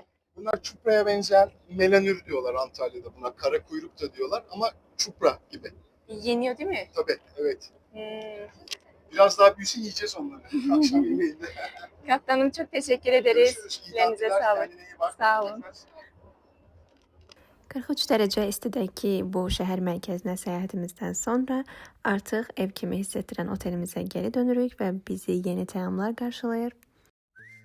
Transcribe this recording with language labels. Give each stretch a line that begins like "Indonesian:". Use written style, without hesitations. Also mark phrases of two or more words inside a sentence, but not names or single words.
Turkish: Bunlar çupraya benzeyen melanür diyorlar Antalya'da buna. Kara kuyruk da diyorlar ama çupra gibi. Yeniyor değil mi? Tabii, evet. Hmm. Biraz daha büyüsün yiyeceğiz onları. Akşam yemeğinde. Kaptanım çok teşekkür ederiz. Görüşürüz. İyi Elinize tatiller, sağlık. kendine iyi bak. Sağ olun.
Azerbaijani: 43 dərəcə istidəki bu şəhər mərkəzinə səyahətimizdən sonra artıq ev kimi hiss etdirən otelimizə geri dönürük və bizi yeni təamlar qarşılayır.